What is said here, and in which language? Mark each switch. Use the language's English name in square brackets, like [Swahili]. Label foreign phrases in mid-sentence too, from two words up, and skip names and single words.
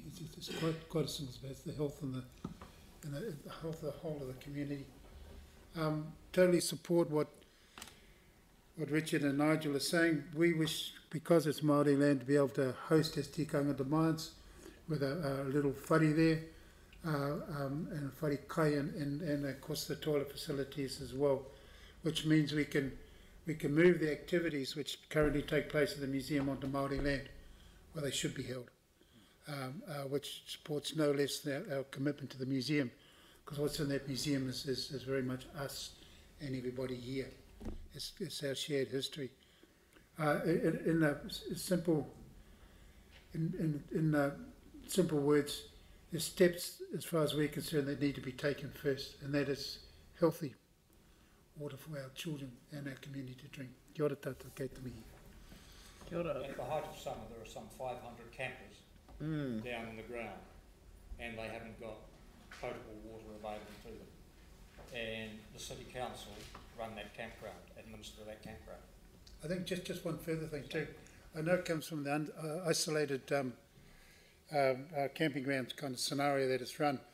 [English] It's quite a simple matter. It's the health and the health of the whole of the community. Totally support what Richard and Nigel are saying. We wish, because it's Māori land, to be able to host as tikanga demands with a little whare there, and a [Māori] whare kai, [English] and of course the toilet facilities as well, which means we can move the activities which currently take place at the museum onto Māori land where they should be held, which supports no less than our commitment to the museum, because what's in that museum is very much us and everybody here. It's our shared history. In simple words, there's steps, as far as we're concerned, that need to be taken first, and that is healthy water for our children and our community to drink. [Māori] Kia ora tātou, kei te mihi. Kia ora. [English] At the height of summer, there are some 500 campers down in the ground, and they haven't got potable water available to them. And the city council run that campground, administer that campground. I think just one further thing too. I know it comes from the isolated camping grounds kind of scenario that it's run.